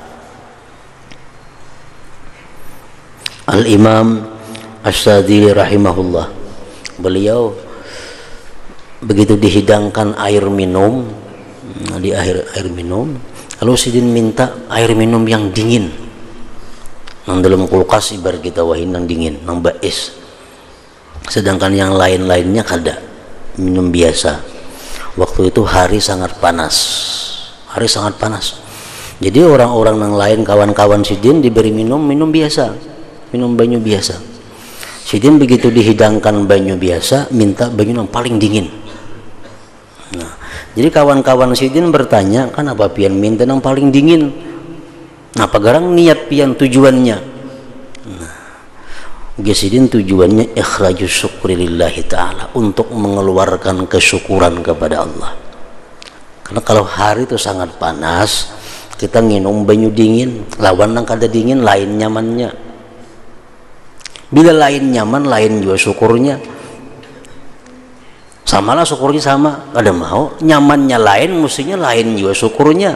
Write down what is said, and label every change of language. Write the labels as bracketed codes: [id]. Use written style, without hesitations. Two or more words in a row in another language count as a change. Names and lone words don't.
[id] Al-Imam Asy-Syadzili rahimahullah, beliau begitu dihidangkan air minum, di air minum, lalu sidin minta air minum yang dingin, yang dalam kulkas ibarat kita wahin yang dingin, yang bais, sedangkan yang lain-lainnya kada, minum biasa. Waktu itu hari sangat panas, jadi orang-orang yang lain, kawan-kawan sidin diberi minum biasa, minum banyu biasa. [bjn] Sidin begitu dihidangkan banyu biasa, minta banyu yang paling dingin. Nah, jadi kawan-kawan sidin bertanya, kan apa pian minta yang paling dingin? Nah, pagarang niat pian tujuannya. Nah, Sidin tujuannya [ar] إخراج الشكر لله تعالى, [id] untuk mengeluarkan kesyukuran kepada Allah. [bjn] Karena kalau hari itu sangat panas, kita minum banyu dingin, lawan yang kada dingin lain nyamannya. Bila lain nyaman, lain juga syukurnya. Samalah syukurnya sama, kada mau nyamannya lain, mestinya lain juga syukurnya.